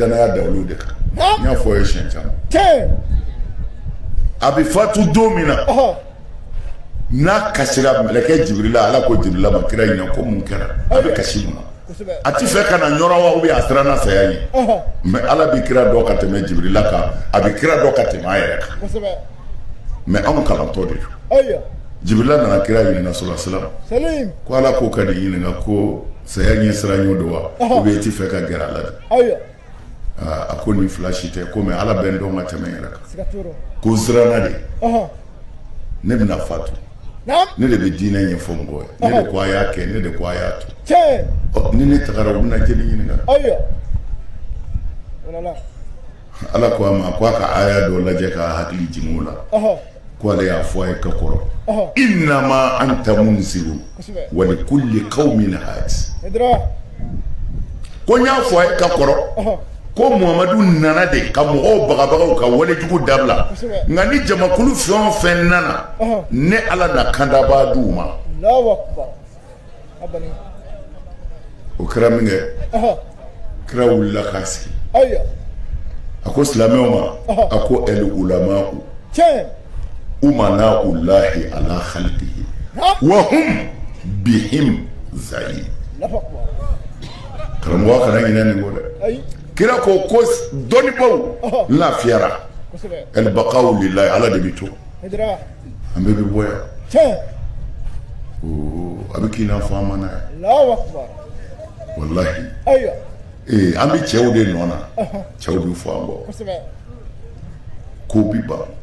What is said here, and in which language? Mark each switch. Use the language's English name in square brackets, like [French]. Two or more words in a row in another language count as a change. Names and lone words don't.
[Bambara] danaya da olu de kan n y'a fɔ ye siɲɛ caman a bɛ fatu don min na n'a kasira mɛlɛkɛ Jibirila Ala ko Jibirila ma kira ɲininka ko mun kɛra a bɛ kasi mun na a ti fɛ ka na ɲɔrɔ wa [French] ou bien [Bambara] a siranna saya ɲɛ mais Ala bɛ kira dɔ ka tɛmɛ Jibirila kan a bɛ kira dɔ ka tɛmɛ a yɛrɛ kan mais anw kalantɔ de don Jibirila nana kira ɲininka [Arabic] صلى الله عليه وسلم [Bambara] ko Ala ko ka nin ɲininka ko saya ɲɛ siran y'o don wa [French] ou bien [Bambara] i ti fɛ ka gɛrɛ a la de a ko ni flash tɛ ko mais ala bɛn dɔn ka tɛmɛ yɛrɛ kan ko siranna de ne bɛna fatu ne de bɛ diinɛ ɲɛfɔ mɔgɔw ye ne de ko a y'a kɛ ne de ko a y'a to ni ne tagara u bɛna jeli ɲininka ala ko a ma ko a ka aya dɔ lajɛ ka hakili jigin o la ko ale y'a fɔ a ye ka kɔrɔ [Arabic] إنما أنت منذر ولكل قوم هاد [Bambara] ko n y'a fɔ a ye ka kɔrɔ ko Muhamadu nana de ka mɔgɔw bagabagaw ka walejugu dabila nka ni jamakulu fɛn o fɛn nana ne ala na kandabaa d'u ma o kɛra min kɛ kira wulila k'a sigi a ko silamɛw ma a ko [Arabic] العلماء أمناء الله على خلقه وهم بهم زين [Bambara] karamɔgɔ kana ɲinɛ nin ko dɛ kira ko dɔnnibaw lafiyara [Arabic] البقاء لله [Bambara] ala de bɛ to an bɛɛ bɛ bɔ yan a bɛ k'i n'a fɔ an ma n'a ye wallahi an bɛ cɛw de nɔ na cɛw bɛ fɔ an kɔ ko bi ban